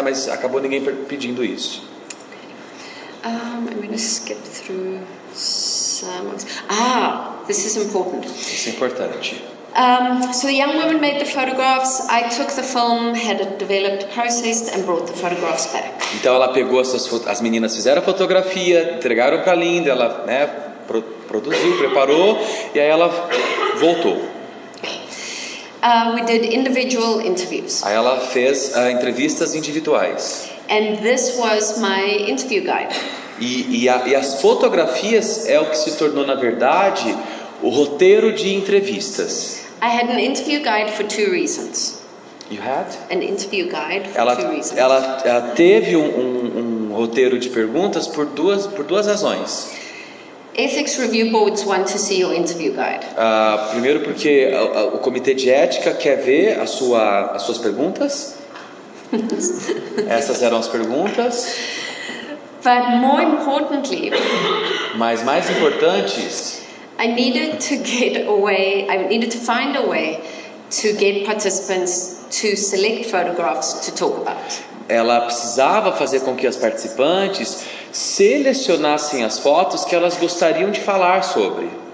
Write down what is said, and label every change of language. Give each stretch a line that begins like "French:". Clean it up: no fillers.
Portuguese: Mas acabou ninguém pedindo isso.
English: I'm going to skip through some. This is important.
Portuguese: Isso é importante.
English: So the young woman made the photographs. I took the film, had it developed, processed, and brought the photographs back.
Portuguese: Então ela pegou as meninas fizeram a fotografia, entregaram para a Linda, ela, né, produziu, preparou e aí ela voltou.
English: We did individual interviews.
Portuguese: Aí ela fez entrevistas individuais.
English: And this was my interview guide.
Portuguese: E as fotografias é o que se tornou, na verdade, o roteiro de entrevistas.
English: I had an interview guide for 2 reasons. You had? An interview guide for 2 reasons.
Portuguese: Ela teve um roteiro de perguntas por duas razões.
English: Ethics review boards want to see your interview guide.
Portuguese: Primeiro porque o comitê de ética quer ver as suas perguntas. Essas eram as perguntas.
English: But more importantly,
Portuguese: mas mais importantes,
English: I needed to find a way to get participants to select photographs to talk about.
Portuguese: Ela precisava fazer com que as participantes selecionassem as fotos que elas gostariam de falar sobre.